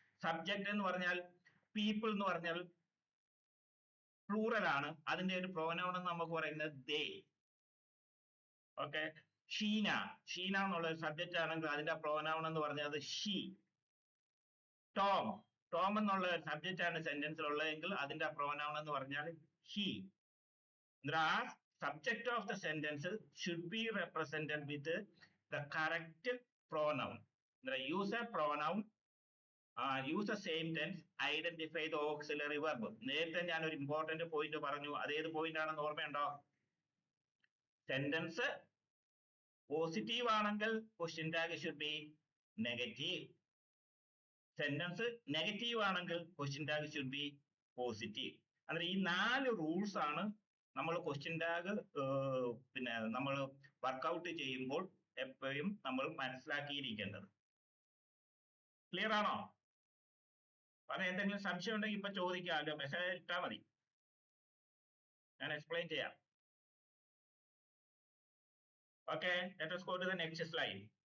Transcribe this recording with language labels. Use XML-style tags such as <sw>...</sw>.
<ml>Subject എന്ന് പറഞ്ഞാൽ people എന്ന് പറഞ്ഞാൽ പ്ലൂറൽ ആണ്, അതിന്റെ ഒരു പ്രോനൗൺ എന്ന് നമുക്ക് പറയുന്നത് ദേ. ഓക്കെ, ഷീന എന്നുള്ള സബ്ജക്റ്റ് ആണെങ്കിൽ അതിന്റെ പ്രോനൗൺ എന്ന് പറഞ്ഞത് ഷീ. ടോം എന്നുള്ള സബ്ജക്റ്റ് ആണ് സെന്റൻസിൽ ഉള്ളതെങ്കിൽ അതിന്റെ പ്രോനൗൺ എന്ന് പറഞ്ഞാൽ he.</ml> <en>Subject of the sentence should be represented with the correct pronoun. Use a pronoun, use the same tense, identify the auxiliary verb.</en> <ml>നേരത്തെ ഞാൻ ഒരു ഇമ്പോർട്ടന്റ് പോയിന്റ് പറഞ്ഞു, അതേത് പോയിന്റ് ആണെന്ന് ഓർമ്മയുണ്ടോ? സെന്റൻസ് പോസിറ്റീവ് ആണെങ്കിൽ question tag</ml> <en>should be negative.</en> <ml>Sentence negative ആണെങ്കിൽ question tag</ml> <en>should be positive.</en> <kn>ಅಂದ್ರೆ</kn> <ml>ഈ 4 റൂൾസ് ആണ് നമ്മൾ ക്വസ്റ്റ്യൻ ടാഗ് പിന്നെ നമ്മൾ വർക്ക്ഔട്ട് ചെയ്യുമ്പോൾ എപ്പോഴും നമ്മൾ മനസ്സിലാക്കിയിരിക്കേണ്ടത്. ക്ലിയർ ആണോ? പറഞ്ഞ എന്തെങ്കിലും സംശയം ഉണ്ടെങ്കിൽ ഇപ്പൊ ചോദിക്കാമല്ലോ, മെസ്സേജ് ഇട്ടാൽ മതി, ഞാൻ എക്സ്പ്ലെയിൻ ചെയ്യാം.</ml> <en>Okay, let us go to the next slide.</en>